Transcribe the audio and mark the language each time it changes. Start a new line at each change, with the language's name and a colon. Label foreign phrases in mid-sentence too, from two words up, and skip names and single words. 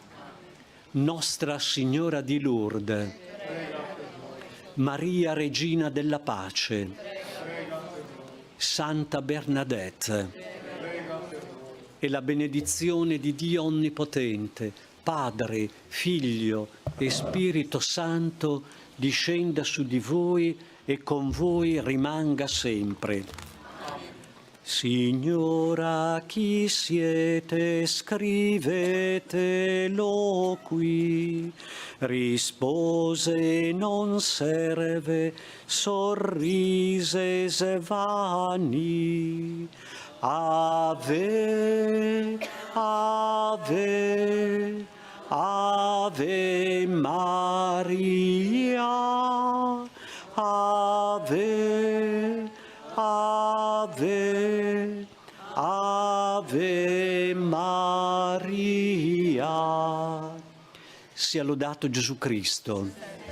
Italian: Nostra Signora di Lourdes, Maria Regina della Pace, Santa Bernadette, e la benedizione di Dio Onnipotente, Padre, Figlio e Spirito Santo, discenda su di voi e con voi rimanga sempre. Signora, chi siete? Scrivetelo qui. Rispose: non serve, sorrise svani. Ave, ave, ave Maria, ave, ave, ave Maria. Sia lodato Gesù Cristo.